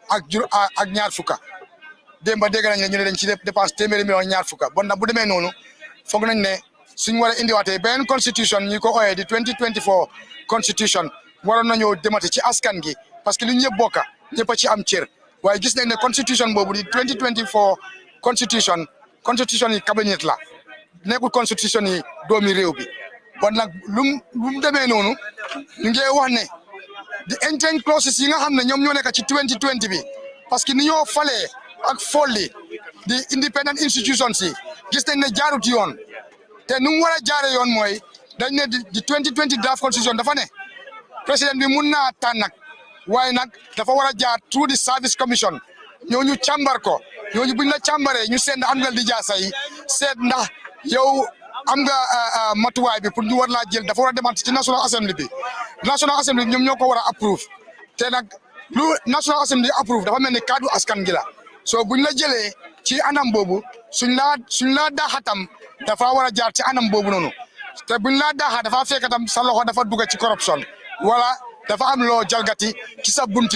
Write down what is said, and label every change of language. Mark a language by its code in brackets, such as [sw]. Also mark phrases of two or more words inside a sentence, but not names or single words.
[wo] ak ñaar fukka démb dégg nañ ne ñu ne dañ ci dépense téeméeri million ñaar fukka bon nag bu demee noonu foog nañ ne suñ war a indiwaatee beneen constitution ñi ko ooyee di 2024 constitution waroon nañoo demati ci askan gi parce que li ñëpp bokka ñëpp a ci am cër waaye gis nañ ne constitution boobu di 2024 constitution yi cabinet la nekkul constitution yi doomi réew bi bon nag lu mu demee noonu ñu ngi wax ne di [en] entering clauses [wo] yi nga xam ne ñoom ñoo nekk ci 2020 bi parce que ni ñoo falee ak folli di [en] independent institutions [wo] yi gis nañ ne jaarut yoon te nu mu war a jaare yoon mooy dañ ne di 2020 [en] draft constitution [wo] dafa ne président bi mun naa tànn nag waaye nag dafa war a jaar [en] through the service commission [wo] ñooñu càmbar ko ñooñu buñ la càmbaree ñu seet ndax am nga lijaasa yi seet ndax yow am nga matuwaay bi pour ñu war laa jël dafa war a demaat ci [en] National Assembly [wo] bi ñoom ñoo ko war a approve te nag lu [en] National Assembly [wo] approve dafa mel ni kaddu askan gi la soo buñ la jëlee ci anam boobu suñ laa daaxatam dafa war a jaar ci anam boobu noonu te buñ laa daaxa dafa fekk tam sa loxo dafa dugg ci corruption wala dafa am loo jalgati ci sa buntu